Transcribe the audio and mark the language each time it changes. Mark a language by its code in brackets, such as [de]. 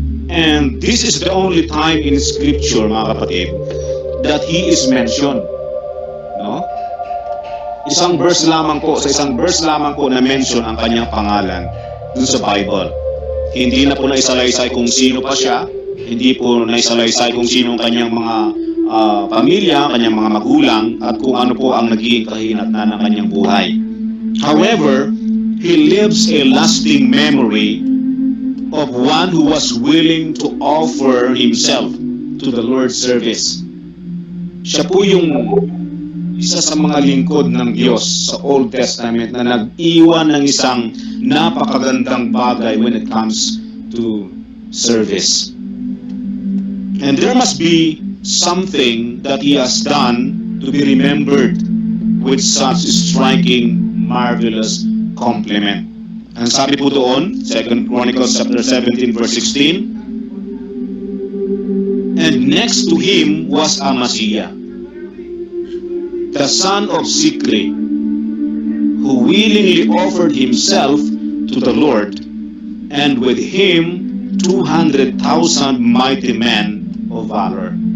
[en] And this is the only time in Scripture, [tl] mga kapatid, [en] that he is mentioned. No? [tl] Sa isang verse lamang po na mention ang kanyang pangalan dun sa Bible. Hindi na po naisalaysay kung sino pa siya, hindi po naisalaysay kung sino ang kanyang mga pamilya, kanyang mga magulang, at kung ano po ang naging kahinatnan ng kanyang buhay. [en] However, he lives a lasting memory of one who was willing to offer himself to the Lord's service. [tl] Siya po yung isa sa mga lingkod ng Diyos sa Old Testament na nag-iwan ng isang napakagandang bagay [en] when it comes to service. And there must be something that he has done to be remembered with such striking, marvelous compliment. [tl] Ang sabi po doon, [en] 2 Chronicles chapter 17 verse 16, and next to him was Amaziah, the son of Zikri, who willingly offered himself to the Lord, and with him 200,000 mighty men of valor.